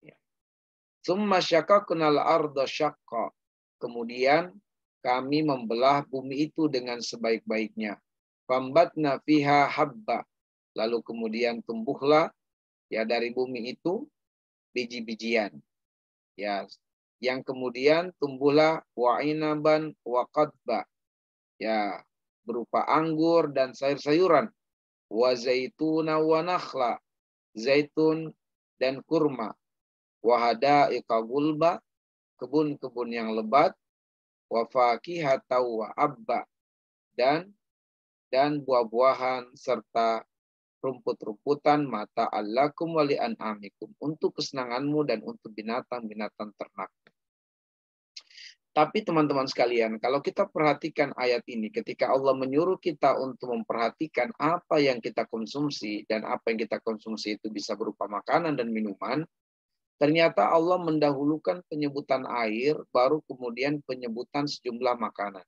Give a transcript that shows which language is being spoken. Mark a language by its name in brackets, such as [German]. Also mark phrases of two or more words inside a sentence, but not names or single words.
[Arabic] ثم شققنا الأرض شقا. [Indonesian] kemudian kami membelah bumi itu dengan sebaik-baiknya. [Arabic] فأنبتنا فيها حبا. [Indonesian] Lalu kemudian tumbuhlah ya dari bumi itu biji-bijian. Ya, yang kemudian tumbuhlah [Arabic] وعنبا وقضبا. [Indonesian] Ya, berupa anggur dan sayur-sayuran. [Arabic] وزيتونا ونخلا. [Indonesian] Zaitun dan kurma. [Arabic] وحدائق غلبا. [Indonesian] Kebun-kebun yang lebat. [Arabic] وفاكهة وأبا. [Indonesian] Dan buah-buahan serta rumput-rumputan [Arabic] متاعا لكم ولأنعامكم, [Indonesian] untuk kesenanganmu dan untuk binatang-binatang ternak. Tapi teman-teman sekalian, kalau kita perhatikan ayat ini, ketika Allah menyuruh kita untuk memperhatikan apa yang kita konsumsi, dan apa yang kita konsumsi itu bisa berupa makanan dan minuman, ternyata Allah mendahulukan penyebutan air, baru kemudian penyebutan sejumlah makanan.